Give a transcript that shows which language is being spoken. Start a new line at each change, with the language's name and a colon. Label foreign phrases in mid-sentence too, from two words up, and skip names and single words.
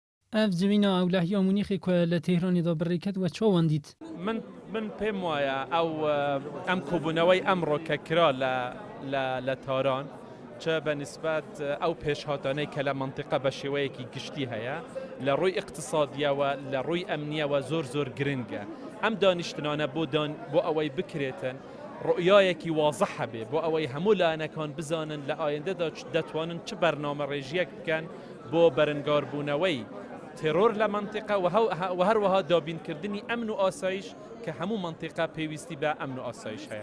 Central Kurdish: اف زمينا او لحيا مونيخي لتهران دا بريكت و چو وانديت من پێم وایە ئەم کۆبوونەوەی ئەمڕۆ کە کرا لە تاران چ بەنسبەت ئەو پێشهاتانەی کە لە منتیقە بە شێوەیەکی گشتی هەیە لە ڕووی اقتصادیەوە لە ڕووی ئەمنیەوە زۆر گرنگە ئەم دانیشتنانە بۆ ئەوەی بکرێتن ڕؤیایەکی واضح هەبێ بۆ ئەوەی هەموو لایەنەکان بزانن لە ئایندەدا دەتوانن چ بەرنامە ڕێژیەک بکەن بۆ بەرەنگاربوونەوەی تێرۆر لە منتیقە و هەروەها دابینکردنی ئەمن و ئاسایش کە هەموو منتیقە پێویستی بە ئەمن و ئاسایش هەیە.